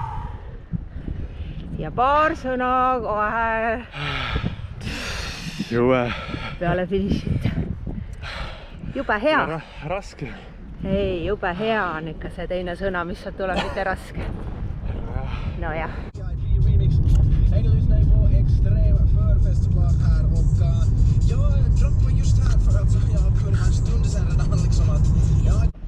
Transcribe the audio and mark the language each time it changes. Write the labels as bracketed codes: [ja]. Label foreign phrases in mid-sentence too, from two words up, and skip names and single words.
[et] Ja paar sõna kohe Jube. Peale finišit. Jube hea. Raske. Ei, jube hea on ikka see teine sõna, mis sealt tuleb, mitte raske. No jah. [sv] Hej, du lyssnar på Extrem förfestival här och jag droppade just här för att jag kunde ha en stund sedan redan liksom att jag...